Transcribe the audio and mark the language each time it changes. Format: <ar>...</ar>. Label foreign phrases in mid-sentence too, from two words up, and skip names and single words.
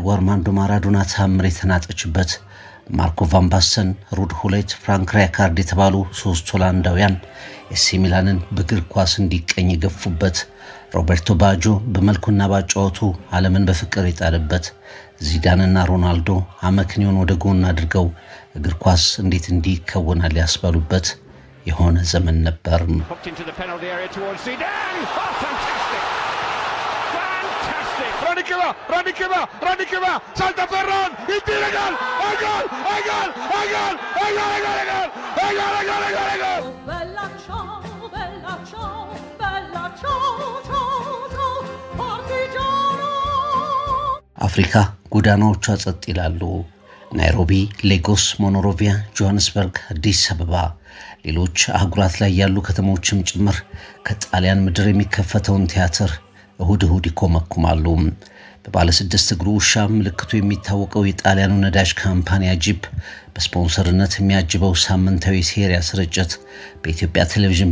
<am>አርማንዶ ማራዶና ታምር የተናጠችበት፣ ማርኮ ቫን ባስተን፣ ሩድ ሁሌት፣ ፍራንክ ራይካርድ የተባሉ ሶስት ሆላንዳውያን ኤሲ ሚላንን በእግር ኳስ እንዲቀኝ ገፉበት፣ ሮቤርቶ ባጆ በመልኩና ባጫወቱ ዓለምን በፍቅር የጣለበት፣ ዚዳንና ሮናልዶ አመክንዮን ወደ ጎን አድርገው እግር ኳስ እንዴት እንዲከወናል ያስባሉበት የሆነ ዘመን ነበር።</am> <it>Radicava, salta Ferran, il tiro gol, gol! Bella ciao, partigiano.</it> <am>አፍሪካ ጎዳናዎቿ ጸጥ ይላሉ። ናይሮቢ፣ ሌጎስ፣ ሞኖሮቪያ፣ ጆሃንስበርግ፣ አዲስ አበባ፣ ሌሎች አህጉራት ላይ ያሉ ከተሞችም ጭምር ከጣሊያን ምድር የሚከፈተውን ቲያትር እሁድ ይኮመኩማሉ። በባለ 6 እግሩ ውሻ ምልክቱ የሚታወቀው የጣሊያኑ ነዳጅ ካምፓኒ ጂፕ በስፖንሰርነት የሚያጅበው ሳምንታዊ ሴሪያ ስርጭት በኢትዮጵያ ቴሌቪዥን</am>